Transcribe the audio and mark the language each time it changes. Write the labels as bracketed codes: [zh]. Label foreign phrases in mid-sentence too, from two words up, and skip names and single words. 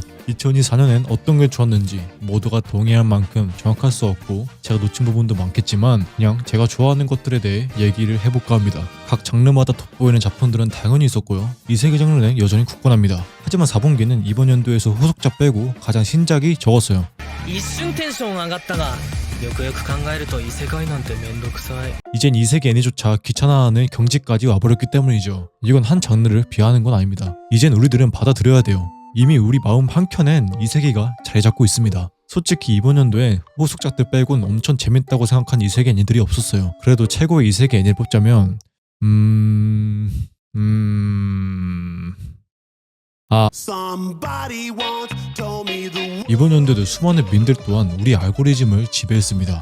[ko] 2024년엔 어떤 게 좋았는지 모두가 동의할 만큼 정확할 수 없고 제가 놓친 부분도 많겠지만 그냥 제가 좋아하는 것들에 대해 얘기를 해볼까 합니다. 각 장르마다 돋보이는 작품들은 당연히 있었고요. 이 세계 장르는 여전히 굳건합니다. 하지만 4분기는 이번 연도에서 후속작 빼고 가장 신작이 적었어요. [ja] 一瞬テンション上がったがよくよく考えると異世界なんてめんどくさい [ko] 이젠 이 세계 애니조차 귀찮아하는 경지까지 와버렸기 때문이죠. 이건 한 장르를 비하하는 건 아닙니다. 이젠 우리들은 받아들여야 돼요. 이미 우리 마음 한켠엔 이 세계가 자리 잡고 있습니다. 솔직히 이번 연도에 후속작들 빼곤 엄청 재밌다고 생각한 이 세계 애니들이 없었어요. 그래도 최고의 이 세계 애니를 뽑자면 이번 연도에도 수많은 밈들 또한 우리 알고리즘을 지배했습니다.